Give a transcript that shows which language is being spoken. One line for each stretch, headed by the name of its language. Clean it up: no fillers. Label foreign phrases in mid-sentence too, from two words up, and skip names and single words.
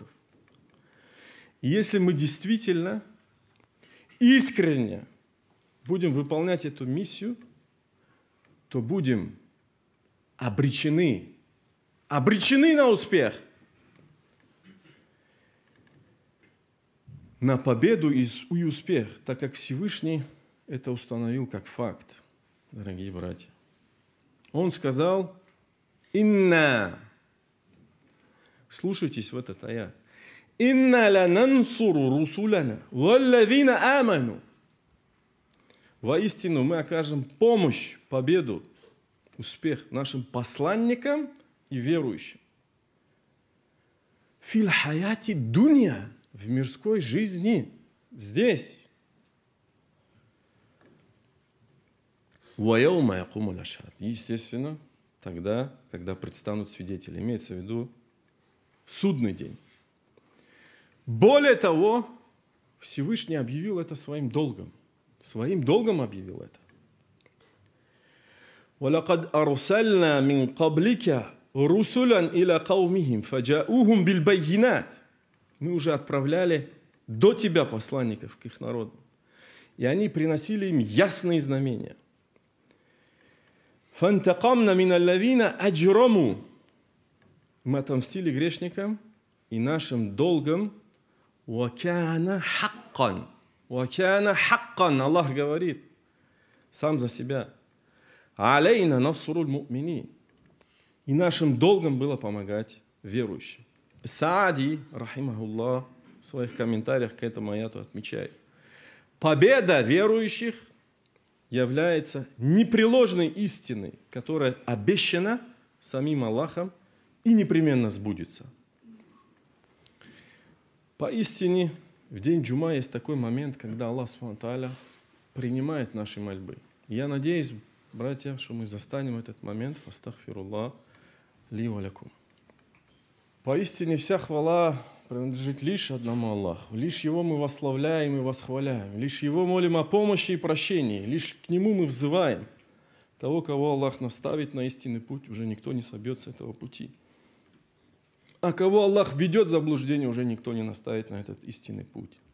Russian: И если мы действительно искренне будем выполнять эту миссию, то будем обречены на успех, на победу и успех, так как Всевышний это установил как факт, дорогие братья. Он сказал: «Инна». Слушайтесь в этот аят.
Arabic: «إنا لننصر رسلنا والذين آمنوا».
Russian: Воистину мы окажем помощь, победу, успех нашим посланникам и верующим.
Arabic: في الحياة الدنيا,
Russian: в мирской жизни, здесь.
Arabic: ويوم يقوم الأشهاد.
Russian: Естественно, тогда, когда предстанут свидетели, имеется в виду судный день. Более того, Всевышний объявил это своим долгом. Своим долгом объявил это.
Arabic: وَلَقَدْ أَرْسَلْنَا مِنْ قَبْلِكَ رُسُلًا إِلَى قَوْمِهِمْ فَجَاءُوهُمْ بِالْبَيِّنَاتِ.
Russian: Мы уже отправляли до тебя посланников к их народу. И они приносили им ясные знамения.
Arabic: فَانْتَقَمْنَا مِنَ الَّذِينَ أَجْرَمُوا.
Russian: Мы отомстили грешникам, и нашим долгом
Arabic: وَكَانَ حَقًّا. وَكَانَ حَقًّا.
Russian: Аллах говорит сам за себя.
Arabic: «علينا نصر المؤمنين».
Russian: И нашим долгом было помогать верующим. Саади, рахимахуллах, в своих комментариях к этому аяту отмечает: победа верующих является непреложной истиной, которая обещана самим Аллахом и непременно сбудется. Поистине, в день джума есть такой момент, когда Аллах
Arabic: سبحانه وتعالى
Russian: принимает наши мольбы. Я надеюсь, братья, что мы застанем этот момент.
Arabic: فأستغفر الله لي ولكم.
Russian: Поистине вся хвала принадлежит лишь одному Аллаху. Лишь Его мы восславляем и восхваляем. Лишь Его молим о помощи и прощении. Лишь к Нему мы взываем. Того, кого Аллах наставит на истинный путь, уже никто не собьет с этого пути. А кого Аллах ведет в заблуждение, уже никто не наставит на этот истинный путь.